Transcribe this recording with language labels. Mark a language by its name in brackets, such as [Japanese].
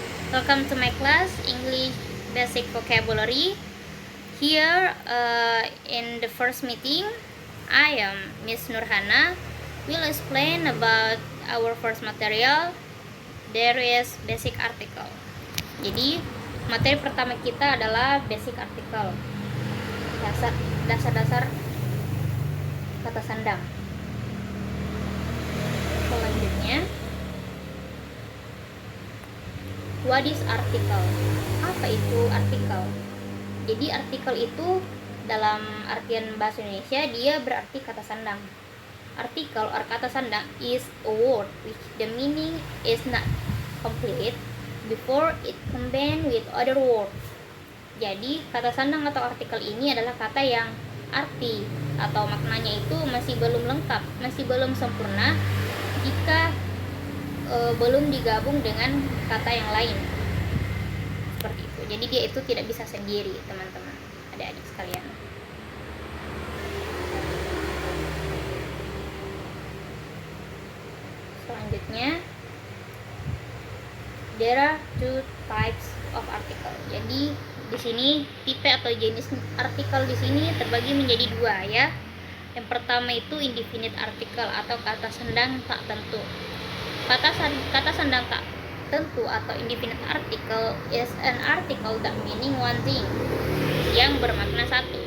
[English] Welcome to my class English Basic Vocabulary. Here in the first meeting, I am Miss Nurhana. Will explain about our first material. There is basic article. [Indonesian] Jadi materi pertama kita adalah basic article. Dasar-dasar kata sandang. [English] Selanjutnya, what is article? [Indonesian] Apa itu artikel? Jadi artikel itu dalam artian bahasa Indonesia dia berarti kata sandang. [English] Artikel or kata sandang is a word which the meaning is not complete before it combined with other words. [Indonesian] Jadi kata sandang atau artikel ini adalah kata yang arti atau maknanya itu masih belum lengkap, masih belum sempurna jika belum digabung dengan kata yang lain. Seperti itu. Jadi dia itu tidak bisa sendiri, teman-teman, adik-adik sekalian. [English] Selanjutnya, there are two types of article. [Indonesian] Jadi di sini tipe atau jenis artikel di sini terbagi menjadi dua ya. Yang pertama itu indefinite article atau kata sandang tak tentu. Kata sandang tak tentu atau [English] indefinite article is an article that meaning one thing, [Indonesian] yang bermakna satu.